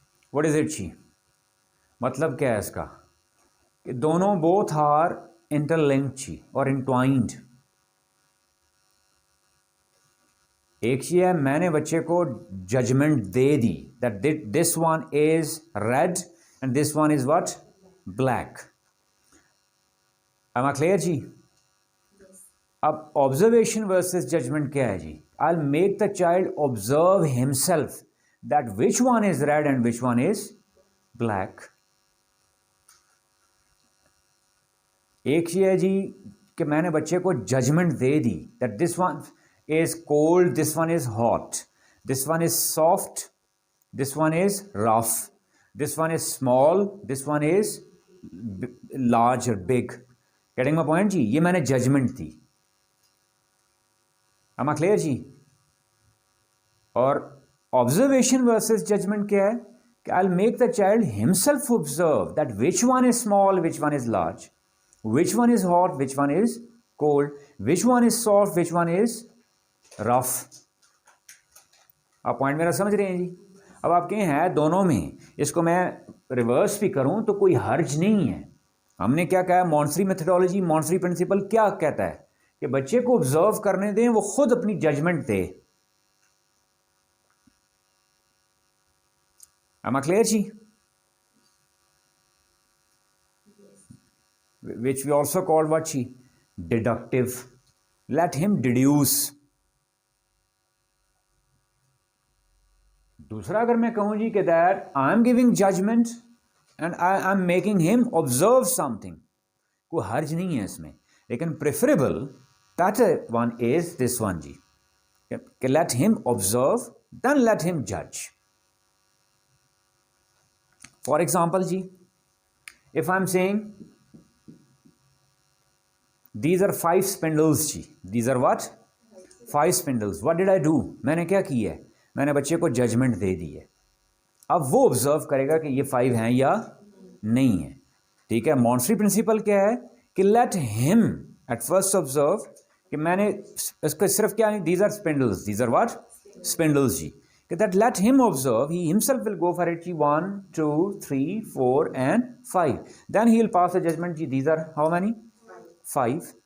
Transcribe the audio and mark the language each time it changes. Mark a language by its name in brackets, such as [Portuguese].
[English] What is it [Urdu] جی؟ مطلب کیا ہے اس کا کہ دونوں [English] both are interlinked [Urdu] جی اور entwined. ایک یہ ہے میں نے بچے کو judgment they the [English] that this one is red and this one is what? black. am I clear جی؟ اب observation versus judgment کیا ہے جی؟ I'll make the child observe himself that which one is red and which one is black. [Urdu] ایک یہ ہے جی کہ میں نے بچے کو judgment they the [English] that this one is cold, this one is hot, this one is soft, this one is rough, this one is small, this one is large or big. Getting my point [Urdu] جی؟ یہ میں نے judgment the. [English] am I clear جی؟ اور observation versus judgment کیا ہے کہ I'll make the child himself observe that which one is small, which one is large, which one is hot, which one is cold, which one is soft, which one is rough. [Urdu] آپ point میرا سمجھ رہے ہیں جی؟ اب آپ کہیں ہیں دونوں میں, اس کو میں ریورس بھی کروں تو کوئی حرج نہیں ہے. ہم نے کیا کہا, مونٹسری میتھڈالوجی, مونٹسری پرنسپل کیا کہتا ہے کہ بچے کو آبزرو کرنے دیں, وہ خود اپنی judgment they. [English] am I clear جی؟ which we also call what جی? deductive. let him deduce. [Urdu] دوسرا اگر میں کہوں جی کہ [English] that I am giving judgment and I am making him observe something, [Urdu] کوئی حرج نہیں ہے اس میں, لیکن [English] preferable better one is this one جی کہ let him observe then let him judge. For example جی, if I'm saying these are 5 spindles جی, these are what? 5 spindles. what did I do? [Urdu] میں نے کیا کی ہے, میں نے بچے کو ججمنٹ دے دی ہے. اب وہ آبزرو کرے گا کہ یہ 5 ہیں یا نہیں ہیں. ٹھیک ہے, مونٹسری پرنسپل کیا ہے کہ [English] let him at first observe [Urdu] کہ میں نے اس کو صرف کیا نہیں, [English] These are spindles, these are what spindles جی, کہ that let him observe, he himself will go for it جی 1 2 3 4 and 5, then he will pass a judgment جی these are how many 5.